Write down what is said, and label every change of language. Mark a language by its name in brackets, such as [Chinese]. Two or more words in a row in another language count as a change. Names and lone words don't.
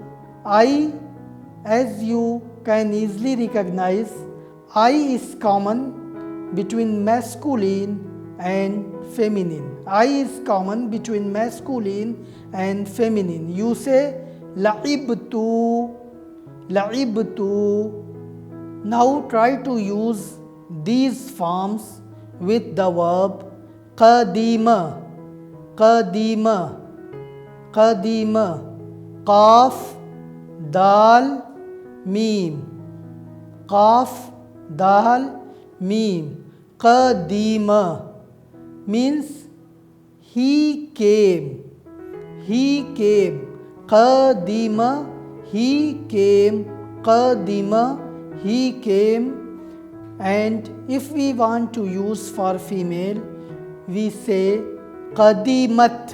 [English] I, as you can easily recognize, I is common between masculine and feminine. I is common between masculine and feminine. You say [Arabic] لعبتُ. لعبتُ. [English] Now try to use these forms with the verb qadima. [Arabic] قَدِمَ. قَدِمَ. قاف، دال، ميم. قاف، دال، ميم. [English] Qadima means he came. He came. Qadima, he came. Qadima, he came. And if we want to use for female, we say qadimat.